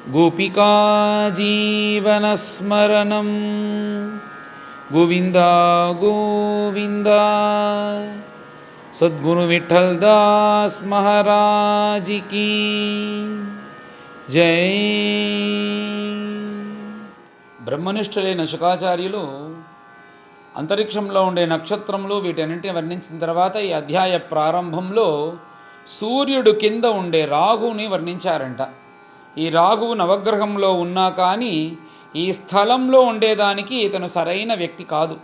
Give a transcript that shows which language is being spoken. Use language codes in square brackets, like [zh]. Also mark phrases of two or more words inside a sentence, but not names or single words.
[sa] गोपिका जीवनस्मरणं गोविंदा गोविंद सद्गुरु विठल दास महाराज [hi] की जय. [te] బ్రహ్మనిష్ఠులైన శుకాచార్యులు అంతరిక్షంలో ఉండే నక్షత్రములు వీటన్నింటిని వర్ణించిన తర్వాత ఈ అధ్యాయ ప్రారంభంలో సూర్యుడు కింద ఉండే రాహుని వర్ణించారంట. ఈ రాహువు నవగ్రహంలో ఉన్నా కానీ ఈ స్థలంలో ఉండేదానికి ఇతను సరైన వ్యక్తి కాదు.